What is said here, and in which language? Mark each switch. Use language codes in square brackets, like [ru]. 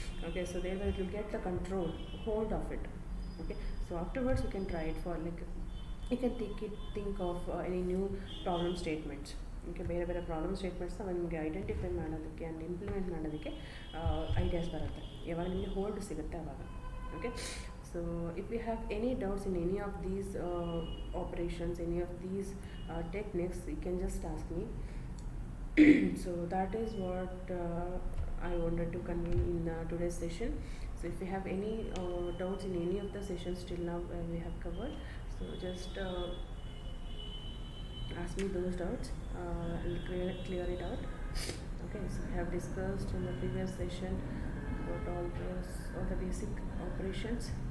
[en] Okay, so there you will get the control hold of it. Okay, so afterwards you can try it for like you can think of any new problem statements. [kn] Okay, ಬೇರೆ ಬೇರೆ problem ಸ್ಟೇಟ್ಮೆಂಟ್ಸ್ನ ನಿಮಗೆ identify ಮಾಡೋದಕ್ಕೆ and implement ಮಾಡೋದಕ್ಕೆ ideas ಬರುತ್ತೆ ಯಾವಾಗ ನಿಮಗೆ hold ಸಿಗುತ್ತೆ ಆವಾಗ. [en] Okay, so if you have any doubts in any of these operations, any of these techniques, you can just ask me. So that is what I wanted to convey in today's session. So if you have any doubts in any of the sessions till now we have covered, so just ask me those doubts. I'll clear it out. Okay, so we have discussed in the previous session about all the basic operations.